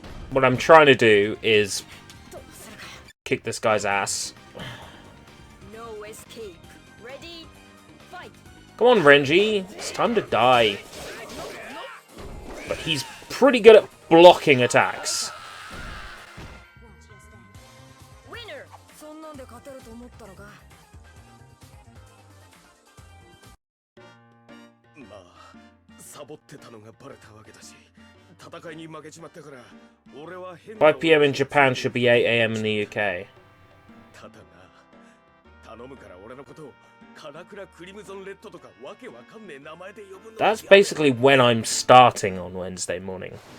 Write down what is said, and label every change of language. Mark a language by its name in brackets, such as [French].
[English] What I'm trying to do is kick this guy's ass. No escape. Ready, fight. Come on, Renji. It's time to die. But he's pretty good at blocking attacks. Winner. [Japanese] そんなんで勝てると思ったのか。まあ、サボってたのがバレたわけだし、戦いに負けちまったから、俺は変な。 [English] 5 p.m. in Japan should be 8 a.m. in the UK. [Japanese] ただな、頼むから俺のことをカラクラクリムゾンレッドとかわけわかんねえ名前で呼ぶの。 [English] That's basically when I'm starting on Wednesday morning.